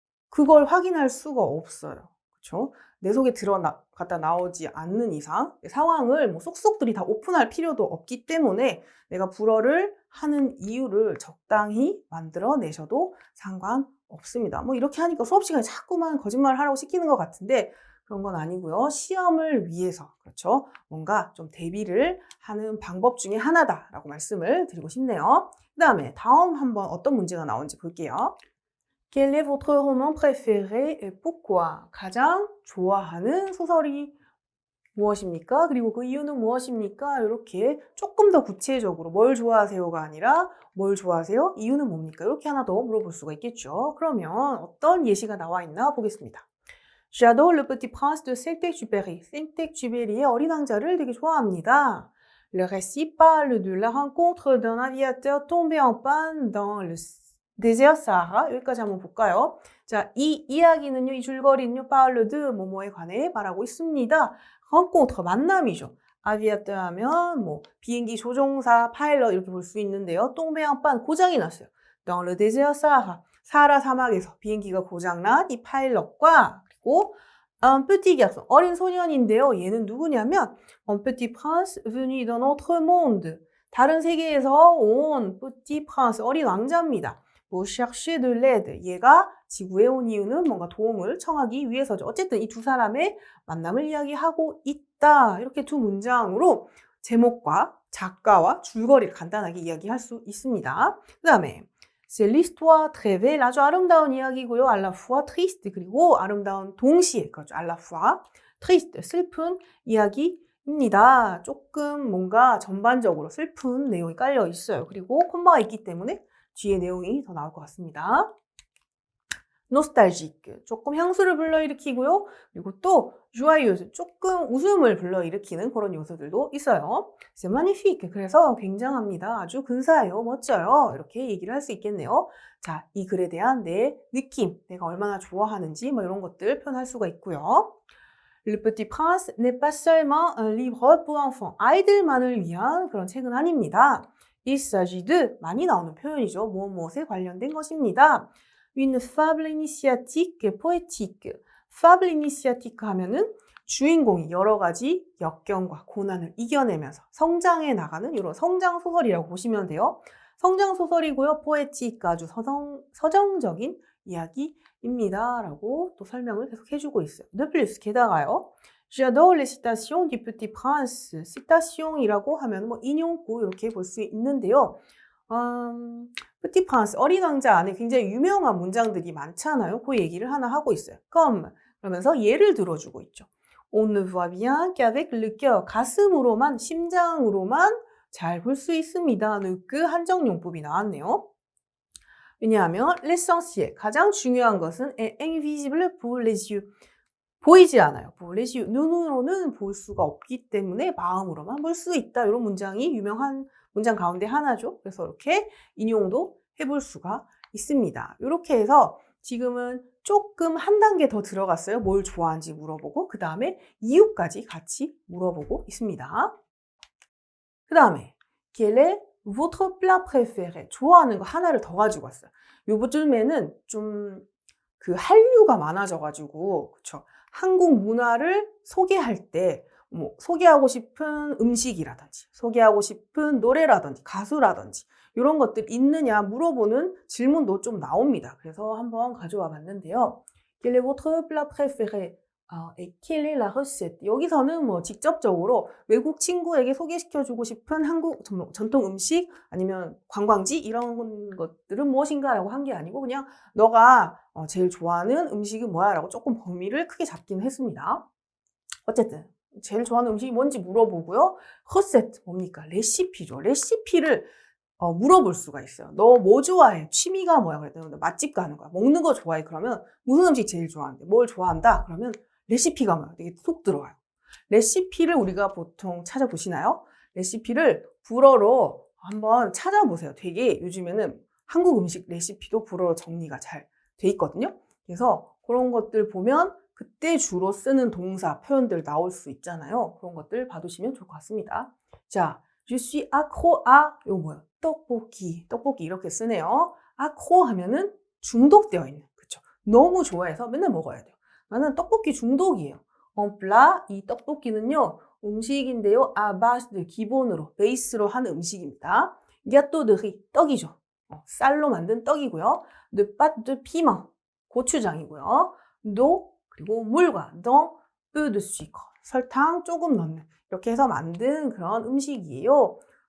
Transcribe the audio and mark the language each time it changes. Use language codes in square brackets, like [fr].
[ko] 그걸 확인할 수가 없어요. 그렇죠? 내 속에 들어갔다 나오지 않는 이상 상황을 쏙쏙들이 다 오픈할 필요도 없기 때문에 내가 불어를 하는 이유를 적당히 만들어내셔도 상관없습니다. 이렇게 하니까 수업 시간에 자꾸만 거짓말을 하라고 시키는 것 같은데 그런 건 아니고요. 시험을 위해서 그렇죠? 뭔가 좀 대비를 하는 방법 중에 하나다라고 말씀을 드리고 싶네요. 그 다음에 다음 한번 어떤 문제가 나온지 볼게요. [fr] Quel est votre roman préféré et pourquoi? [ko] 가장 좋아하는 소설이 무엇입니까? 그리고 그 이유는 무엇입니까? 이렇게 조금 더 구체적으로 뭘 좋아하세요가 아니라 뭘 좋아하세요? 이유는 뭡니까? 이렇게 하나 더 물어볼 수가 있겠죠. 그러면 어떤 예시가 나와 있나 보겠습니다. [fr] J'adore le petit prince de Saint-Exupéry. [ko] Saint-Exupéry의 어린 왕자를 되게 좋아합니다. [fr] Le récit parle de la rencontre d'un aviateur tombé en panne dans le désert Sahara. [ko] 여기까지 한번 볼까요? 자, 이 이야기는요, 이 줄거리는요, [fr] parle de [ko] 뭐뭐에 관해 말하고 있습니다. rencontre 만남이죠. aviateur 하면 비행기 조종사, 파일럿 이렇게 볼 수 있는데요. [fr] tombé en panne [ko] 고장이 났어요. [fr] dans le désert Sahara. [ko] 사하라 사막에서 비행기가 고장난 이 파일럿과 그리고 [fr] un petit garçon, [ko] 어린 소년인데요. 얘는 누구냐면 [fr] un petit prince venu d'un autre monde. [ko] 다른 세계에서 온 petit prince, 어린 왕자입니다. [fr] pour chercher de l'aide. [ko] 얘가 지구에 온 이유는 뭔가 도움을 청하기 위해서죠. 어쨌든 이 두 사람의 만남을 이야기하고 있다. 이렇게 두 문장으로 제목과 작가와 줄거리를 간단하게 이야기할 수 있습니다. 그 다음에 [fr] C'est l'histoire très belle. [ko] 아주 아름다운 이야기고요. [fr] à la fois triste. [ko] 그리고 아름다운 동시에 그렇죠. [fr] à la fois triste. [ko] 슬픈 이야기입니다. 조금 뭔가 전반적으로 슬픈 내용이 깔려 있어요. 그리고 콤마가 있기 때문에 뒤에 내용이 더 나올 것 같습니다. nostalgique, 조금 향수를 불러일으키고요. 그리고 또 joyeuse, 조금 웃음을 불러일으키는 그런 요소들도 있어요. [fr] c'est magnifique, [ko] 그래서 굉장합니다. 아주 근사해요. 멋져요. 이렇게 얘기를 할 수 있겠네요. 자, 이 글에 대한 내 느낌, 내가 얼마나 좋아하는지 뭐 이런 것들 표현할 수가 있고요. [fr] Le Petit Prince n'est pas seulement un livre pour enfants. [ko] 아이들만을 위한 그런 책은 아닙니다. [fr] Il s'agit de, [ko] 많이 나오는 표현이죠. 무엇에 관련된 것입니다. [fr] Une fable initiatique poétique. [ko] Fable initiatique 하면은 주인공이 여러 가지 역경과 고난을 이겨내면서 성장해 나가는 이런 성장 소설이라고 보시면 돼요. 성장 소설이고요. poétique, 아주 서정적인 이야기입니다. 라고 또 설명을 계속 해주고 있어요. [fr] De plus, [ko] 게다가요. [fr] J'adore les citations du Petit Prince. [ko] citation이라고 하면 뭐 인용구 이렇게 볼 수 있는데요. Petit Prince, 어린 왕자 안에 굉장히 유명한 문장들이 많잖아요. 그 얘기를 하나 하고 있어요. Comme, 그러면서 예를 들어주고 있죠. [fr] On ne voit bien qu'avec le cœur, [ko] 가슴으로만, 심장으로만 잘 볼 수 있습니다. 그 한정용법이 나왔네요. 왜냐하면 [fr] l'essentiel, [ko] 가장 중요한 것은 [fr] est invisible pour les yeux. [ko] 보이지 않아요. [fr] pour les yeux, [ko] 눈으로는 볼 수가 없기 때문에 마음으로만 볼 수 있다. 이런 문장이 유명한 문장 가운데 하나죠. 그래서 이렇게 인용도 해볼 수가 있습니다. 이렇게 해서 지금은 조금 한 단계 더 들어갔어요. 뭘 좋아하는지 물어보고 그 다음에 이유까지 같이 물어보고 있습니다. 그 다음에 [fr] quel est votre plat préféré? [ko] 좋아하는 거 하나를 더 가지고 왔어요. 요즘에는 좀 그 한류가 많아져가지고 그쵸? 한국 문화를 소개할 때 뭐 소개하고 싶은 음식이라든지 소개하고 싶은 노래라든지 가수라든지 이런 것들 있느냐 물어보는 질문도 좀 나옵니다. 그래서 한번 가져와 봤는데요. [fr] Quel est votre plat préféré? et quelle est la recette? [ko] 여기서는 뭐 직접적으로 외국 친구에게 소개시켜주고 싶은 한국 전통 음식 아니면 관광지 이런 것들은 무엇인가 라고 한 게 아니고 그냥 너가 제일 좋아하는 음식이 뭐야 라고 조금 범위를 크게 잡긴 했습니다. 어쨌든 제일 좋아하는 음식이 뭔지 물어보고요. recette 뭡니까? 레시피죠. 레시피를 물어볼 수가 있어요. 너 뭐 좋아해? 취미가 뭐야? 그랬더니 맛집 가는 거야. 먹는 거 좋아해? 그러면 무슨 음식 제일 좋아하는데? 뭘 좋아한다? 그러면 레시피가 뭐야? 되게 쏙 들어와요. 레시피를 우리가 보통 찾아보시나요? 레시피를 불어로 한번 찾아보세요. 되게 요즘에는 한국 음식 레시피도 불어로 정리가 잘 돼 있거든요. 그래서 그런 것들 보면 그때 주로 쓰는 동사, 표현들 나올 수 있잖아요. 그런 것들 봐두시면 좋을 것 같습니다. [fr] 자, Je suis accro à, [ko] 이거 뭐야? 떡볶이 이렇게 쓰네요. accro 하면은 중독되어 있는, 그쵸? 너무 좋아해서 맨날 먹어야 돼요. 나는 떡볶이 중독이에요. [fr] en plat, [ko] 이 떡볶이는요, 음식인데요. [fr] à base de, [ko] 기본으로, 베이스로 하는 음식입니다. [fr] gâteau de riz, [ko] 떡이죠. 쌀로 만든 떡이고요. [fr] de pâte de piment, [ko] 고추장이고요. d'eau, 그리고 물과 [fr] dans peu de sucre, [ko] 설탕 조금 넣는 이렇게 해서 만든 그런 음식이에요.